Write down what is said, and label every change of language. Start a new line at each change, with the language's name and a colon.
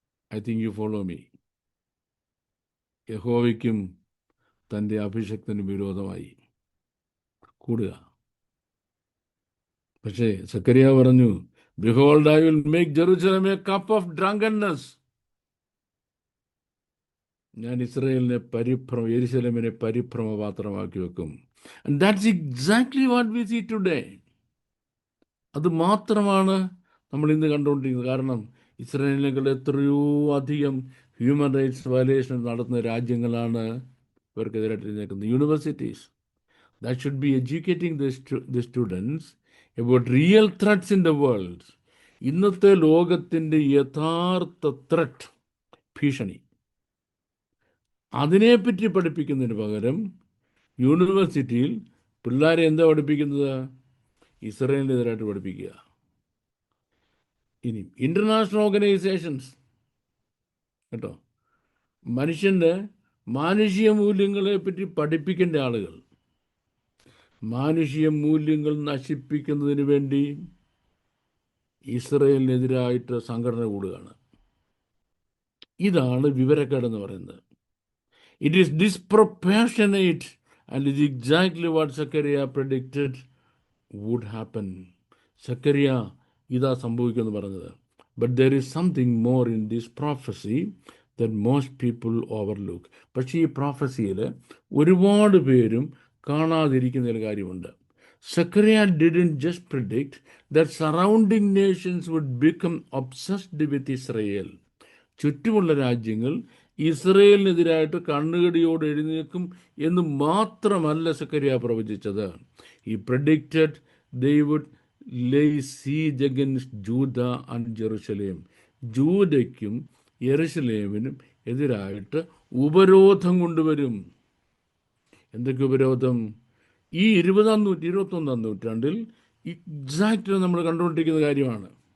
English: I think you follow me.
Malayalam: യഹോവയ്ക്കും തൻ്റെ അഭിഷക്തനും വിരോധമായി കൂടുക. പക്ഷേ സക്കറിയ പറഞ്ഞു,
English: Behold I will make Jerusalem a cup of drunkenness.
Malayalam: ഞാൻ യെരുശലേമിനെ പരിഭ്രമപാത്രമാക്കി വെക്കും.
English: And that's exactly what we see today.
Malayalam: അത് മാത്രമാണ് നമ്മൾ ഇന്ന് കണ്ടുകൊണ്ടിരിക്കുന്നത്. കാരണം ഇസ്രായേലിനേക്കാൾ എത്രയോ അധികം ഹ്യൂമൻ റൈറ്റ്സ് വയലേഷൻ നടത്തുന്ന രാജ്യങ്ങളാണ് ഇവർക്കെതിരായിട്ട് നിൽക്കുന്നത്.
English: Universities that should be educating the students about real threats in the world.
Malayalam: ഇന്നത്തെ ലോകത്തിൻ്റെ യഥാർത്ഥ ത്രെറ്റ്, ഭീഷണി, അതിനെപ്പറ്റി പഠിപ്പിക്കുന്നതിന് പകരം യൂണിവേഴ്സിറ്റിയിൽ പിള്ളേരെ എന്താ പഠിപ്പിക്കുന്നത്? ഇസ്രായേലിനെതിരായിട്ട് പഠിപ്പിക്കുക. ഇനി ഇൻ്റർനാഷണൽ ഓർഗനൈസേഷൻസ് കേട്ടോ, മനുഷ്യൻ്റെ മാനുഷിക മൂല്യങ്ങളെ പറ്റി പഠിപ്പിക്കേണ്ട ആളുകൾ മാനുഷിക മൂല്യങ്ങൾ നശിപ്പിക്കുന്നതിന് വേണ്ടി ഇസ്രയേലിനെതിരായിട്ട് സംഘടന കൂടുകയാണ്. ഇതാണ് വിവരക്കേടെന്ന് പറയുന്നത്.
English: It is disproportionate and it exactly what സക്കറിയ predicted would happen.
Malayalam: Zacharia ഇതാ സംഭവിക്കുമെന്ന് പറഞ്ഞത്.
English: But there is something more in this prophecy that most people overlook.
Malayalam: പക്ഷേ ഈ പ്രോഫസിയിൽ ഒരുപാട് പേരും കാണാതിരിക്കുന്ന ഒരു കാര്യമുണ്ട്.
English: Zechariah didn't just predict that surrounding nations would become obsessed with Israel.
Malayalam: ചുറ്റുമുള്ള രാജ്യങ്ങൾ ഇസ്രയേലിനെതിരായിട്ട് കണ്ണുകടിയോട് എഴുന്നേൽക്കും എന്ന് മാത്രമല്ല Zacharia പ്രവചിച്ചത്.
English: He predicted they would lay siege against Judah and Jerusalem.
Malayalam: ജൂദയ്ക്കും യെരുശലേമിനും എതിരായിട്ട് ഉപരോധം കൊണ്ടുവരും. എന്തൊക്കെ ഉപരോധം? ഈ 21-ാം നൂറ്റാണ്ടിൽ എക്സാക്റ്റ് നമ്മൾ കണ്ടുകൊണ്ടിരിക്കുന്ന കാര്യമാണ്.